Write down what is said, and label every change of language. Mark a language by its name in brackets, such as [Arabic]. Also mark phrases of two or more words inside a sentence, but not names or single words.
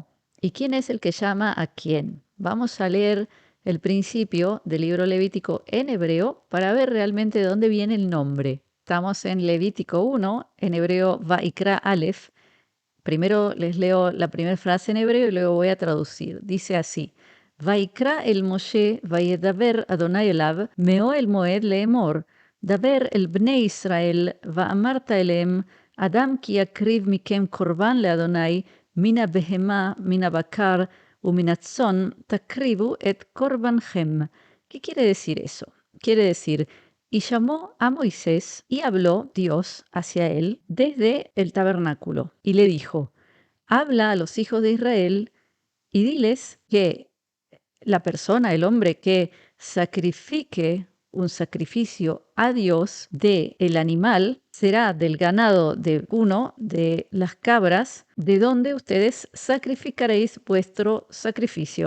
[Spanish] ¿Y quién es el que llama a quién? Vamos a leer el principio del libro Levítico en hebreo para ver realmente de dónde viene el nombre. Estamos en Levítico 1, en hebreo [Hebrew] ויקרא א. [Spanish] Primero les leo la primera frase en hebreo y luego voy a traducir. Dice así: [Hebrew] ויקרא אל משה, וידבר אדני אליו, מאהל מועד לאמר, דבר אל בני ישראל, ואמרת אלהם, אדם כי יקריב מכם קרבן לאדני, מן הבהמה, מן הבקר, ומן הצאן, תקריבו את קרבנכם. [Spanish] ¿Qué quiere decir eso? Quiere decir, y llamó a Moisés y habló Dios hacia él desde el tabernáculo y le dijo: habla a los hijos de Israel y diles que la persona, el hombre que sacrifique un sacrificio a Dios de el animal será del ganado de uno de las cabras de donde ustedes sacrificaréis vuestro sacrificio.